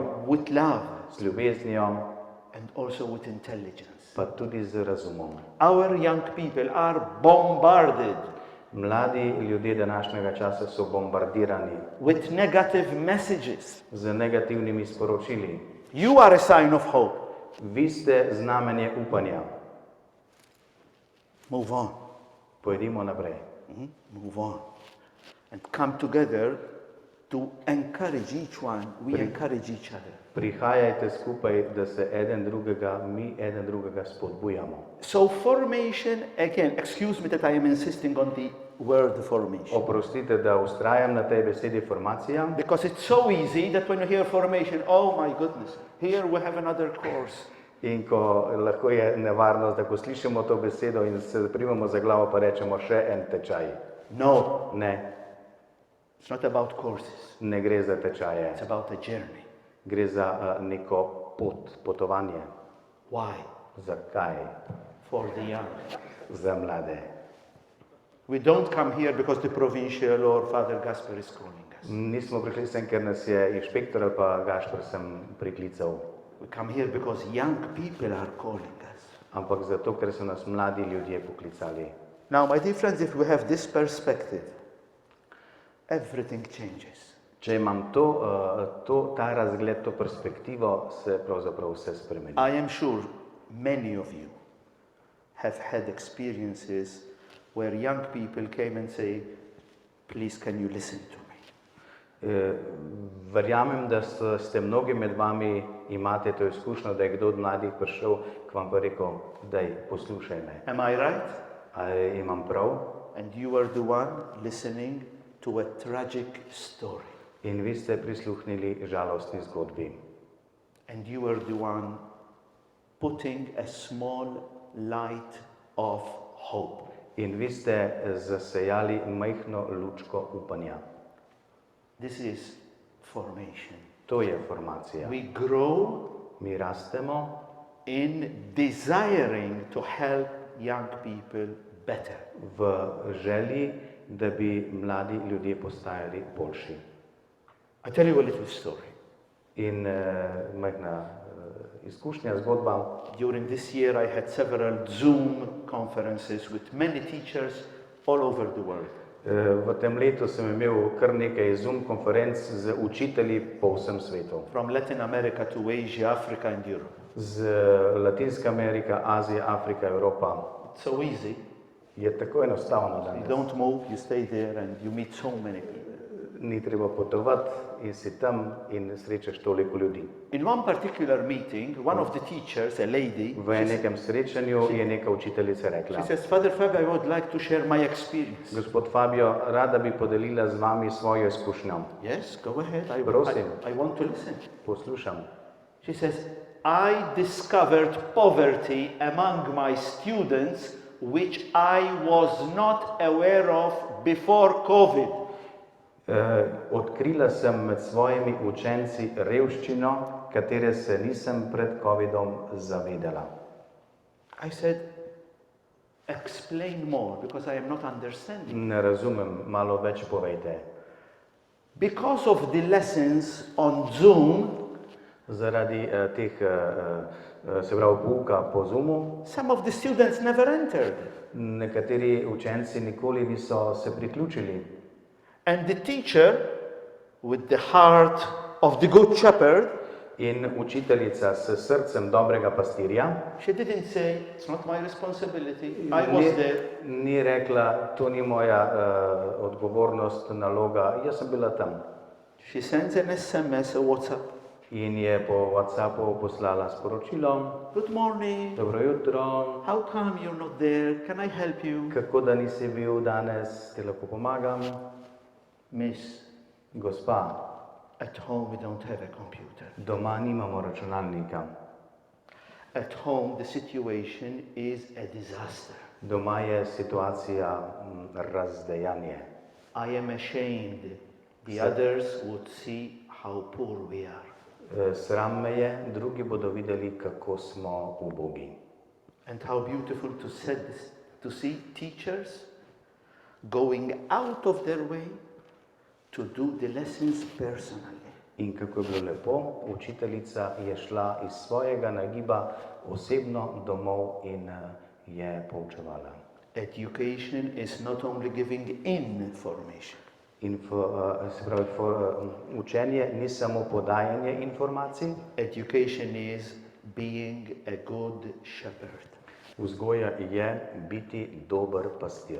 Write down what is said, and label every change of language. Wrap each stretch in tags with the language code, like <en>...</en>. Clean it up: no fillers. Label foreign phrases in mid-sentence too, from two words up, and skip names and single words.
<en>with love,</en> <sl>z ljubeznijo,</sl> <en>and also with intelligence.</en> <sl>pa tudi z razumom.</sl> <en>Our young people are bombarded</en> <sl>Mladi ljudje današnjega časa so bombardirani</sl> <en>with negative messages.</en> <sl>z negativnimi sporočili.</sl> <en>You are a sign of hope.</en> <sl>Vi ste znamenje upanja.</sl> <en>Move on.</en> <sl>Pojdimo naprej.</sl> <en>Move on. And come together to encourage each one. We encourage each other.</en> <sl>Prihajajte skupaj, da se mi eden drugega spodbujamo.</sl> <en>So formation, again, excuse me that I am insisting on the word formation.</en> <sl>Oprostite, da ustrajam na tej besedi formacija,</sl> <en>Because it's so easy that when you hear formation, oh my goodness, here we have another course.</en> <sl>in ko lahko je nevarnost, da ko slišimo to besedo in se primemo za glavo, pa rečemo še en tečaj.</sl> <en>No,</en> <sl>Ne,</sl> <en>it's not about courses.</en> <sl>ne gre za tečaje,</sl> <en>It's about a journey.</en> <sl>gre za neko potovanje.</sl> <en>Why?</en> <sl>Zakaj?</sl> <en>For the young.</en> <sl>Za mlade.</sl> <en>We don't come here because the provincial or Father Gaspar is calling us.</en> <sl>Nismo prišli sem, ker nas je inšpektor ali pa Gašpar sem priklical,</sl> <en>We come here because young people are calling us.</en> <sl>ampak zato, ker so nas mladi ljudje poklicali.</sl> <en>Now, my dear friends, if we have this perspective, everything changes.</en> <sl>Če imam ta razgled, to perspektivo, se pravzaprav vse spremeni.</sl> <en>I am sure many of you have had experiences where young people came and say, please can you listen to me?</en> <sl>Verjamem, da ste mnogi med vami imate to izkušnjo, da je kdo od mladih prišel k vam pa rekel, daj, poslušaj me.</sl> <en>Am I right?</en> <sl>Ali imam prav?</sl> <en>And you are the one listening to a tragic story.</en> <sl>In vi ste prisluhnili žalostni zgodbi.</sl> <en>And you are the one putting a small light of hope.</en> <sl>In vi ste zasejali majhno lučko upanja.</sl> <en>This is formation.</en> <sl>To je formacija.</sl> <en>We grow</en> <sl>Mi rastemo</sl> <en>in desiring to help young people better.</en> <sl>v želji, da bi mladi ljudje postajali boljši.</sl> <en>I tell you a little story.</en> <sl>In majhna izkušnja, zgodba.</sl> <en>During this year I had several Zoom conferences with many teachers all over the world.</en> <sl>V tem letu sem imel kar nekaj Zoom konferenc z učitelji po vsem svetu.</sl> <en>From Latin America to Asia, Africa and Europe.</en> <sl>Z Latinska Amerika, Azija, Afrika, Evropa.</sl> <en>It's so easy.</en> <sl>Je tako enostavno</sl> <en>You</en> <sl>danes.</sl> <en>don't move, you stay there and you meet so many people.</en> <sl>Ni treba potovati in si tam in srečaš toliko ljudi.</sl> <en>In one particular meeting, one of the teachers, a lady,</en> <sl>V nekem srečanju je neka učiteljica rekla:</sl> <en>she says, Father Fabio, I would like to share my experience.</en> <sl>Gospod Fabio, rada bi podelila z vami svojo izkušnjo.</sl> <en>Yes, go ahead.</en> <sl>Prosim.</sl> <en>I want to listen.</en> <sl>Poslušam.</sl> <en>She says, I discovered poverty among my students, which I was not aware of before COVID.</en> <sl>Odkrila sem med svojimi učenci revščino, katere se nisem pred covidom zavedala.</sl> <en>I said, explain more, because I am not understanding.</en> <sl>Ne razumem, malo več povejte.</sl> <en>Because of the lessons on Zoom,</en> <sl>Zaradi teh, se pravi, pouka po Zoomu,</sl> <en>some of the students never entered.</en> <sl>nekateri učenci nikoli niso se priključili.</sl> <en>And the teacher, with the heart of the good shepherd,</en> <sl>In učiteljica s srcem dobrega pastirja</sl> <en>she didn't say, it's not my responsibility, I was there.</en> <sl>ni rekla, to ni moja odgovornost, naloga, jaz sem bila tam.</sl> <en>She sends an SMS, a WhatsApp.</en> <sl>In je po WhatsAppu poslala sporočilo:</sl> <en>Good morning.</en> <sl>Dobro jutro,</sl> <en>How come you're not there? Can I help you?</en> <sl>kako da nisi bil danes, ti lahko pomagam?</sl> <en>Miss,</en> <sl>Gospa,</sl> <en>at home we don't have a computer.</en> <sl>doma nimamo računalnika.</sl> <en>At home the situation is a disaster.</en> <sl>Doma je situacija razdejanje.</sl> <en>I am ashamed. The others would see how poor we are.</en> <sl>Sram me je, drugi bodo videli, kako smo ubogi.</sl> <en>And how beautiful to see teachers going out of their way to do the lessons personally.</en> <sl>In kako je bilo lepo, učiteljica je šla iz svojega nagiba osebno domov in je poučevala.</sl> <en>Education is not only giving information.</en> <sl>Se pravi, učenje ni samo podajanje informacij,</sl> <en>Education is being a good shepherd.</en> <sl>vzgoja je biti dober pastir.</sl>